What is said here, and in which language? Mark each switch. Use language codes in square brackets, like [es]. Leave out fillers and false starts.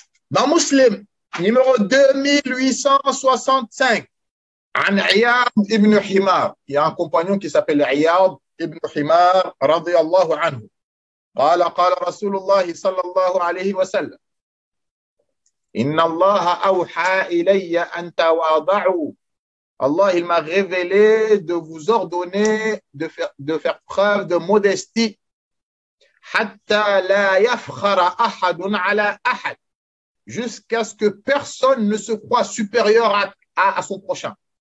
[fr] Dans Muslim, numéro 2865, عن عياض ibn Himar. Il y a un compagnon qui s'appelle عياض ibn Himar [ar] رضي الله عنه. قال رسول الله صلى الله عليه وسلم إن الله أوحى إلي أن تواضعوا. [fr] Allah, il m'a révélé de vous ordonner de faire preuve de modestie. [ar] حتى لا يفخر أحد على أحد. [fr] Jusqu'à ce que personne ne se croit supérieur à son prochain.